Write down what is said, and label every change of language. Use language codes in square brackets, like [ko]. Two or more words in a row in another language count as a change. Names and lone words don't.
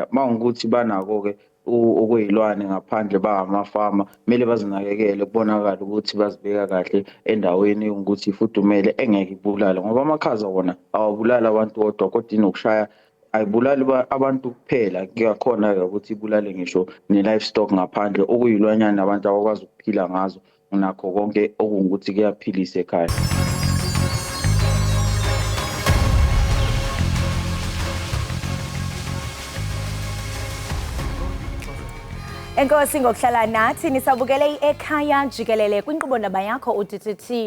[zu] Mawukuthi banako-ke okuyilwane ngaphandle bangamafama kumele bazinakekele kubonakala ukuthi bazibeka kahle endaweni yokuthi ifudumele engeke ibulale ngoba amakhaza wona awabulali abantu kodwa kodwa inokushaya ayibulali abantu kuphela kuyakhona-ke ukuthi ibulale ngisho ne-livestock ngaphandle okuyilwanyana abantu abakwazi ukuphila ngazo nakho konke okungukuthi kuyaphilisa ekhaya. [xh] Enkosi ngokuhlala nathi nisabukele Ekhaya Jikelele kwinkqubo ndaba yakho uDTT.